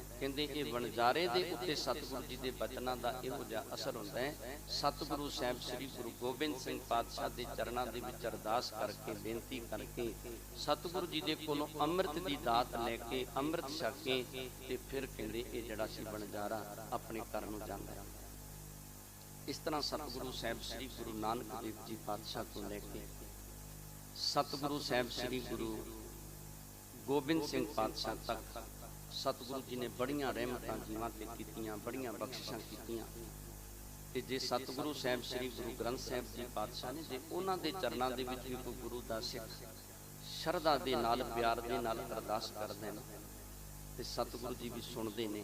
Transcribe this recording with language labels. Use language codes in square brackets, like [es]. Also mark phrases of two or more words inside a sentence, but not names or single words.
[pa] ਕਹਿੰਦੇ ਇਹ ਵਣਜਾਰੇ ਦੇ ਉੱਤੇ ਸਤਿਗੁਰੂ ਜੀ ਦੇ ਬਚਨਾਂ ਦਾ ਇਹੋ ਜਿਹਾ ਅਸਰ ਹੁੰਦਾ ਹੈ। ਸਤਿਗੁਰੂ ਸਾਹਿਬ ਸ੍ਰੀ ਗੁਰੂ ਗੋਬਿੰਦ ਸਿੰਘ ਪਾਤਸ਼ਾਹ ਦੇ ਚਰਨਾਂ ਦੇ ਵਿੱਚ ਅਰਦਾਸ ਕਰਕੇ, ਬੇਨਤੀ ਕਰਕੇ, ਸਤਿਗੁਰੂ ਜੀ ਦੇ ਕੋਲੋਂ ਅੰਮ੍ਰਿਤ ਦੀ ਦਾਤ ਲੈ ਕੇ, ਅੰਮ੍ਰਿਤ ਛਕ ਕੇ, ਤੇ ਫਿਰ ਕਹਿੰਦੇ ਇਹ ਜਿਹੜਾ ਸੀ ਵਣਜਾਰਾ ਆਪਣੇ ਘਰ ਨੂੰ ਜਾਂਦਾ ਹੈ। ਇਸ ਤਰ੍ਹਾਂ ਸਤਿਗੁਰੂ ਸਾਹਿਬ ਸ੍ਰੀ ਗੁਰੂ ਨਾਨਕ ਦੇਵ ਜੀ ਪਾਤਸ਼ਾਹ ਤੋ ਲੈਕੇ ਸਤਿਗੁਰੂ ਸਾਹਿਬ ਸ੍ਰੀ ਗੁਰੂ ਗੋਬਿੰਦ ਸਿੰਘ ਪਾਤਸ਼ਾਹ ਤੱਕ ਸਤਿਗੁਰੂ ਜੀ ਨੇ ਵੱਡੀਆਂ ਰਹਿਮਤਾਂ ਜੀਵਾਂ ਤੇ ਕੀਤੀਆਂ, ਵੱਡੀਆਂ ਬਖ਼ਸ਼ਿਸ਼ਾਂ ਕੀਤੀਆਂ। ਤੇ ਜੇ ਸਤਿਗੁਰੂ ਸਾਹਿਬ ਸ੍ਰੀ ਗੁਰੂ ਗ੍ਰੰਥ ਸਾਹਿਬ ਜੀ ਪਾਤਸ਼ਾਹ ਨੇ ਜੇ ਉਨ੍ਹਾਂ ਦੇ ਚਰਨਾਂ ਦੇ ਵਿੱਚ ਭੀ ਕੋਈ ਗੁਰੂ ਦਾ ਸਿੱਖ ਸ਼ਰਧਾ ਦੇ ਨਾਲ ਪਿਆਰ ਦੇ ਨਾਲ ਅਰਦਾਸ ਕਰਦੇ ਨੇ ਤੇ ਸਤਿਗੁਰੂ ਜੀ ਭੀ ਸੁਣਤੇ ਹੈਂ।